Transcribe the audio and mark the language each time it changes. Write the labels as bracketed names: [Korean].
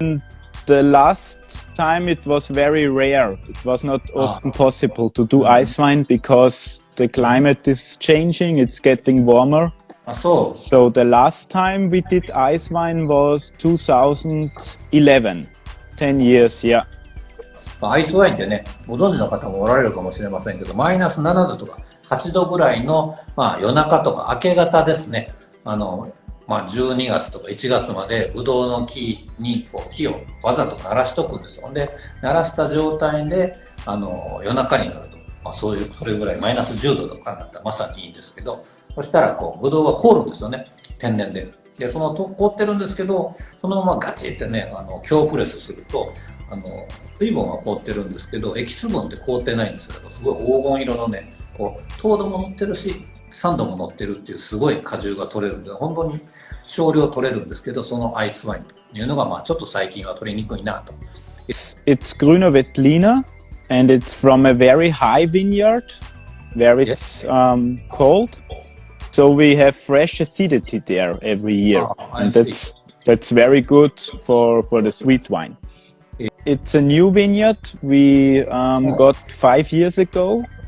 [English] And the last time it was very rare. It was not often possible to do ice wine because the climate is changing. It's getting warmer. So the last time we did ice wine was 2011. 10 years, yeah. [Japanese] アイスワインってね、ご存知の方もおられるかもしれませんけど、マイナス7度とか8度ぐらいの、夜中とか明け方ですね。 12月とか1月までブドウの木に木をわざと鳴らしとくんですよ。で、鳴らした状態で、夜中になると、それぐらいマイナス10度とかになったらまさにいいんですけど、そしたらブドウが凍るんですよね。天然で。で、凍ってるんですけど、そのままガチってね、強プレスすると、水分は凍ってるんですけど、エキス分って凍ってないんですよ。だからすごい黄金色のね、糖度も乗ってるし、酸度も乗ってるっていうすごい果汁が取れるんで、本当に少量取れるんですけど、そのアイスワインというのが、ちょっと最近は取りにくいなと。 [English] It's Grüner Veltliner, and it's from a very high vineyard, where it's cold. So we have fresh acidity there every year, and that's very good for the sweet wine. It's a new vineyard we got 5 years ago.